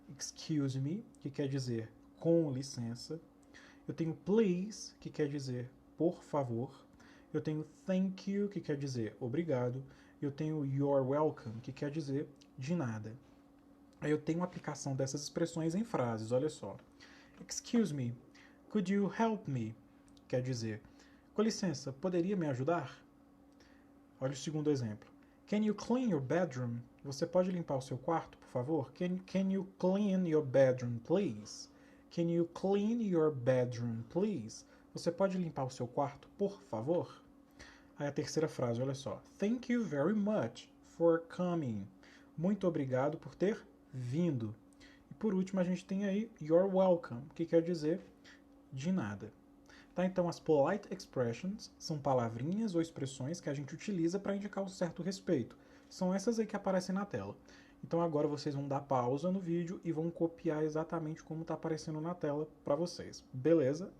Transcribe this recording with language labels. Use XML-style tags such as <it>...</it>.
<pt>Excuse me, que quer dizer com licença. Eu tenho please, que quer dizer por favor. Eu tenho thank you, que quer dizer obrigado. Eu tenho you're welcome, que quer dizer de nada. Aí eu tenho uma aplicação dessas expressões em frases, olha só.</pt> <en>Excuse me, could you help me?</en> <pt>Quer dizer, com licença, poderia me ajudar? Olha o segundo exemplo.</pt> <en>Can you clean your bedroom?</en> <pt>Você pode limpar o seu quarto, por favor?</pt> <en>Can you clean your bedroom, please? Can you clean your bedroom, please?</en> <pt>Você pode limpar o seu quarto, por favor? Aí a terceira frase, olha só.</pt> <en>Thank you very much for coming.</en> <pt>Muito obrigado por ter vindo. E por último a gente tem aí you're welcome, que quer dizer de nada. Tá, então as polite expressions são palavrinhas ou expressões que a gente utiliza para indicar um certo respeito. São essas aí que aparecem na tela. Então agora vocês vão dar pausa no vídeo e vão copiar exatamente como está aparecendo na tela para vocês. Beleza?</pt>